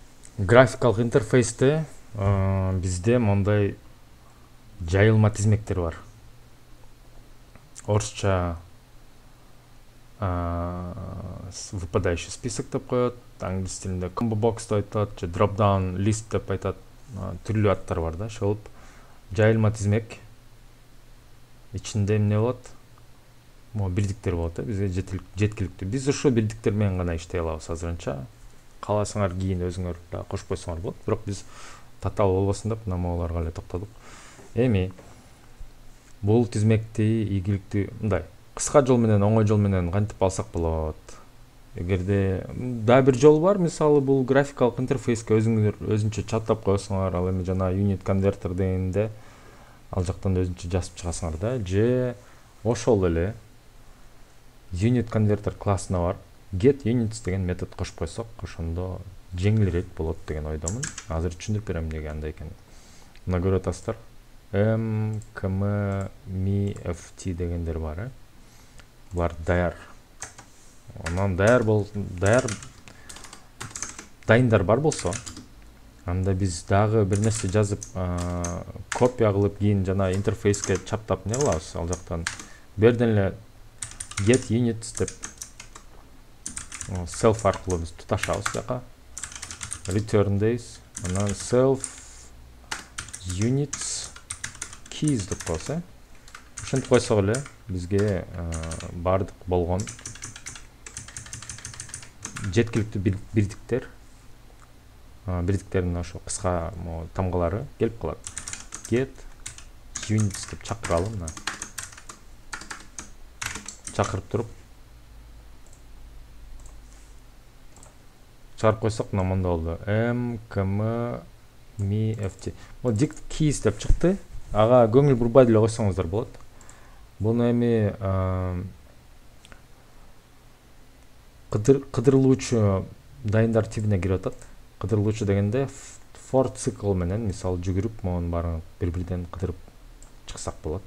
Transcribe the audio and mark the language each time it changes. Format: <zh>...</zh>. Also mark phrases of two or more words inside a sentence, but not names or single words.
<ky>Графикалык интерфейсте бизде мондай жайылма тизмектер бар. Орусча</ky> <ru>выпадающий список</ru> <ky>деп коет, англис тилинде</ky> <en>combo box</en> <ky>деп айтат, же</ky> <en>drop down list</en> <ky>деп айтат. Түрлүү аттар бар да. Ошол жайылма тизмек ичинде эмне болот? Бирдиктер болот да, бизге жеткиликтүү. Биз ошол бирдиктер менен гана иштей алабыз азырынча. Кааласаңар кийин өзүңөр да кошуп койсоңор болот. Бирок биз татаал болбосун деп намаларга эле токтодук. Эми бул тизмекти ийгиликтүү мындай кыска жол менен, оңой жол менен кантип алсак болот? Эгерде дагы бир жол бар, мисалы бул графикалык интерфейске өзүңөр өзүнчө чаттап коесуңар, ал эми жана</ky> <en>unit converter</en> <ky>дегенде ал жактан өзүнчө жазып чыгасыңар да, же ошол эле</ky> <en>unit converter</en> <ky>классына бар</ky> <en>get units</en> <ky>деген метод кошуп койсок, ошондо жеңилирээк болот деген ойдомун. Азыр түшүндүрүп берем эмнеге андай экенин. Мына көрүп атасыздар. MKMFT дегендер бар, Булар даяр. Анан дайындар бар болсо, анда биз дагы бир нерсе жазып, копия кылып кийин жана интерфейске чаптап не кылабыз? Ал жактан берден эле</ky> <en>get units</en> <ky>деп self аркылуу биз туташабыз жака.</ky> <en>Return days,</en> <ky>анан</ky> <en>self units keys</en> <ky>деп коебуз. Ошентип койсок эле бизге бардык болгон жеткиликтүү бирдиктердин ошо кыска тамгалары келип калат.</ky> <en>Get units</en> <ky>деп чакыралы, мына. Чакырып туруп чыгарып койсок, мына монда болду. MKMFT. Бул</ky> <en>dict keys</en> <ky>деп чыкты. Ага көңүл бурбай деле койсоңуздар болот. Буну эми кыдырылуучу дайындар тибине кирип атат. Кыдырылуучу дегенде for цикл менен, мисалы жүгүрүп, монун баарын бири-бирден кыдырып чыксак болот.</ky>